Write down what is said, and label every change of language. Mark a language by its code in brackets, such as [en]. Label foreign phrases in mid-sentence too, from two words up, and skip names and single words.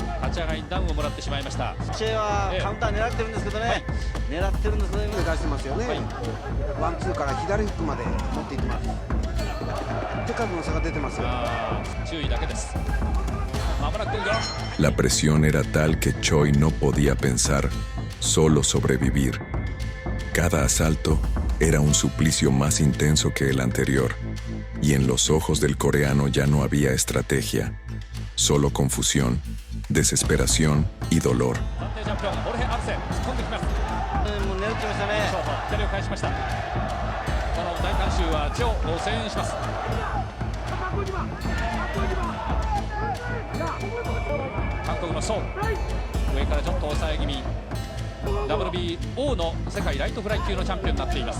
[ja] 立ち上がりにダウンをもらってしまいました。チェはカウンター狙ってるんですけどね、狙ってるんですけどね、出してますよね、ワンツーから左フックまで持っていってます。手数の差が出てますよ。注意だけです。まもなく来るよ。 [es] La presión era tal que Choi no podía pensar, solo sobrevivir. Cada asalto era un suplicio más intenso que el anterior, y en los ojos del coreano ya no había estrategia, solo confusión, desesperación y dolor. [ja] もう狙ってましたね。左を返しました。この大観衆はチェを声援します。韓国のソウ、上からちょっと抑え気味。WBO の世界ライトフライ級のチャンピオンになっています。